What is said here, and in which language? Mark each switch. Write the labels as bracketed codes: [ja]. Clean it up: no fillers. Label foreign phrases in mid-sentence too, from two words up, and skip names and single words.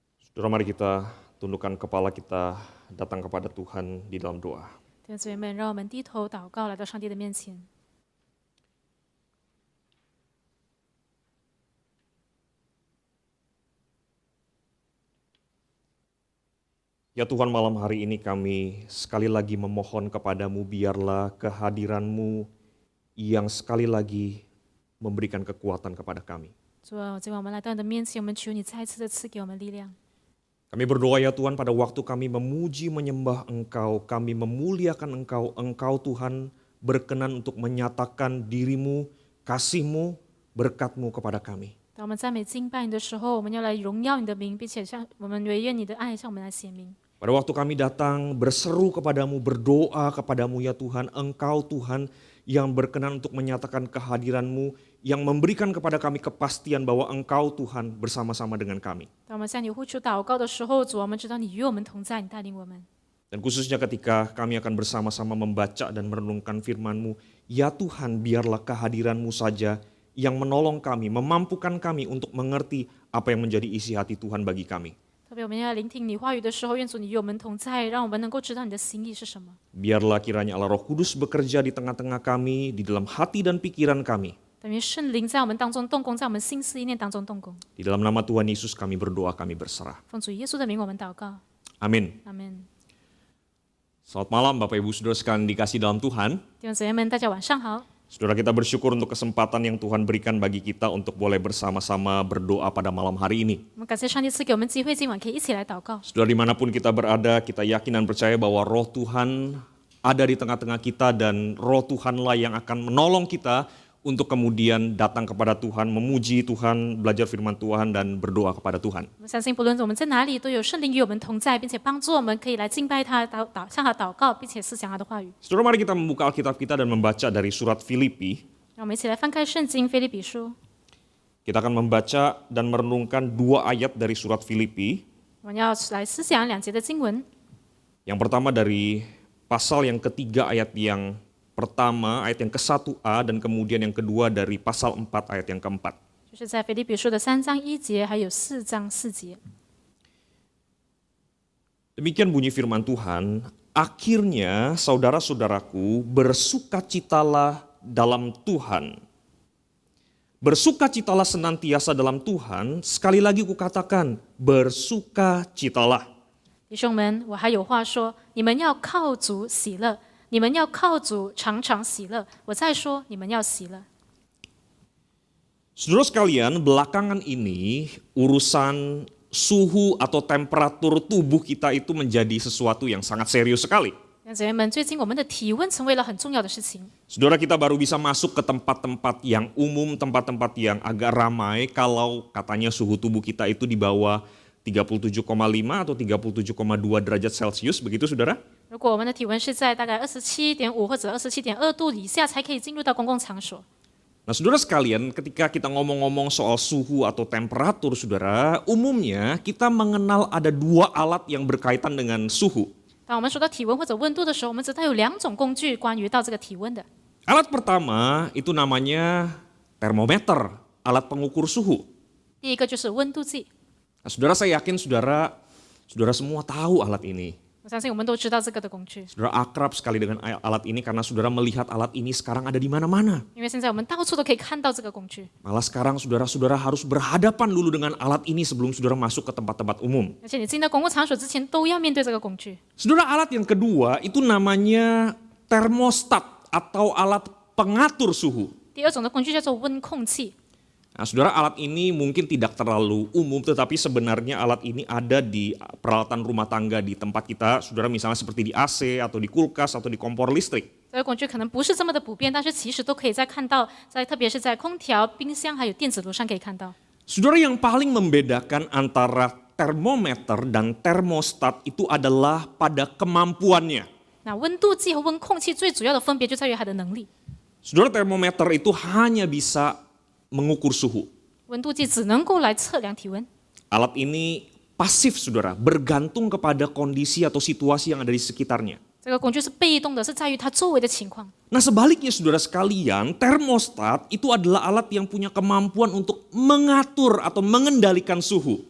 [id] Saudara, mari kita tundukkan kepala kita datang kepada Tuhan di dalam doa. [zh] 弟兄姊妹们，让我们低头祷告，来到上帝的面前。 [id] Ya Tuhan, malam hari ini kami sekali lagi memohon kepadamu, biarlah kehadiran-Mu yang sekali lagi memberikan kekuatan kepada kami. [zh] 主啊，今晚我们来到你的面前，我们求你再次的赐给我们力量。 [id] Kami berdoa ya Tuhan, pada waktu kami memuji menyembah Engkau, kami memuliakan Engkau, Engkau Tuhan berkenan untuk menyatakan diri-Mu, kasih-Mu, berkat-Mu kepada kami. [zh] 当我们赞美敬拜你的时候，我们要来荣耀你的名，并且向我们惟愿你的爱向我们来显明。 [id] Pada waktu kami datang berseru kepadamu, berdoa kepadamu ya Tuhan, Engkau Tuhan yang berkenan untuk menyatakan kehadiran-Mu, yang memberikan kepada kami kepastian bahwa Engkau Tuhan bersama-sama dengan kami. [zh] 当我们向你呼求祷告的时候，主啊，我们知道你与我们同在，你带领我们。 [id] Dan khususnya ketika kami akan bersama-sama membaca dan merenungkan firman-Mu, ya Tuhan biarlah kehadiran-Mu saja yang menolong kami, memampukan kami untuk mengerti apa yang menjadi isi hati Tuhan bagi kami. [zh] 特别我们要聆听你话语的时候，愿主你与我们同在，让我们能够知道你的心意是什么。 [id] Biarlah kiranya Allah Roh Kudus bekerja di tengah-tengah kami, di dalam hati dan pikiran kami. [zh] 等于圣灵在我们当中动工，在我们心思意念当中动工。 [id] Di dalam nama Tuhan Yesus kami berdoa, kami berserah. [zh] 奉主耶稣的名，我们祷告， [id] Amin. [zh] 阿门。 [id] Selamat malam Bapak Ibu Saudara sekalian dikasih dalam Tuhan. [zh] 弟兄姊妹们，大家晚上好。 [id] Saudara, kita bersyukur untuk kesempatan yang Tuhan berikan bagi kita untuk boleh bersama-sama berdoa pada malam hari ini. [zh] 我们感谢上帝赐给我们机会，今晚可以一起来祷告。 [id] Saudara, dimanapun kita berada, kita yakin dan percaya bahwa roh Tuhan ada di tengah-tengah kita dan roh Tuhanlah yang akan menolong kita untuk kemudian datang kepada Tuhan, memuji Tuhan, belajar firman Tuhan dan berdoa kepada Tuhan. [zh] 我们相信，不论我们在哪里，都有圣灵与我们同在，并且帮助我们可以来敬拜他、向他祷告，并且思想他的话语。 [id] Saudara, mari kita membuka Alkitab kita dan membaca dari surat Filipi. [zh] 让我们一起来翻开圣经《腓立比书》， [id] Kita akan membaca dan merenungkan 2 ayat dari surat Filipi. [zh] 我们要来思想2节的经文。 [id] Yang pertama dari pasal yang ketiga ayat yang pertama, ayat yang ke-1a, dan kemudian yang kedua dari pasal 4 ayat yang keempat. [zh] 就是在腓立比书的3章1节，还有4章4节。 [id] Demikian bunyi firman Tuhan, akhirnya saudara-saudaraku bersukacitalah dalam Tuhan. Bersukacitalah senantiasa dalam Tuhan, sekali lagi kukatakan, bersukacitalah. [zh] 弟兄们，我还有话说，你们要靠主喜乐，你们要靠主常常喜乐。我再说，你们要喜乐。 [id] Saudara sekalian, belakangan ini urusan suhu atau temperatur tubuh kita itu menjadi sesuatu yang sangat serius sekali. [zh] 弟兄姊妹们，最近我们的体温成为了很重要的事情。 [id] Saudara, kita baru bisa masuk ke tempat-tempat yang umum, tempat-tempat yang agak ramai kalau katanya suhu tubuh kita itu di bawah 37,5 atau 37,2 derajat Celcius, begitu saudara? [zh] 如果我们的体温是在大概27.5或者27.2度以下，才可以进入到公共场所。 [id] Nah saudara sekalian, ketika kita ngomong-ngomong soal suhu atau temperatur saudara, umumnya kita mengenal ada 2 alat yang berkaitan dengan suhu. [zh] 当我们说到体温或者温度的时候，我们知道有2种工具关于到这个体温的。 [id] Alat pertama itu namanya termometer, alat pengukur suhu. [zh] 第一个就是温度计， [id] Nah, saudara, saya yakin saudara semua tahu alat ini. [zh] 我相信我们都知道这个的工具， [id] Saudara akrab sekali dengan alat ini karena saudara melihat alat ini sekarang ada di mana-mana. [zh] 因为现在我们到处都可以看到这个工具。 [id] Malah sekarang saudara-saudara harus berhadapan dulu dengan alat ini sebelum saudara masuk ke tempat-tempat umum. [zh] 而且你进到公共场所之前，都要面对这个工具。 [id] Saudara, alat yang kedua itu namanya termostat atau alat pengatur suhu. [zh] 第二种的工具叫做温控器。 [id] Nah, saudara, alat ini mungkin tidak terlalu umum, tetapi sebenarnya alat ini ada di peralatan rumah tangga di tempat kita, saudara, misalnya seperti di AC atau di kulkas atau di kompor listrik. [zh] 这个工具可能不是这么的普遍，但是其实都可以在看到，特别是在空调、冰箱还有电子炉上可以看到。 [id] Saudara, yang paling membedakan antara termometer dan termostat itu adalah pada kemampuannya. [zh] 那温度计和温控器最主要的分别就在于它的能力。 [id] Saudara, termometer itu hanya bisa mengukur suhu. [zh] 温度计只能够来测量体温， [id] Alat ini pasif saudara, bergantung kepada kondisi atau situasi yang ada di sekitarnya. [zh] 这个工具是被动的，是在于它周围的情况。 [id] Nah sebaliknya saudara sekalian, termostat itu adalah alat yang punya kemampuan untuk mengatur atau mengendalikan suhu.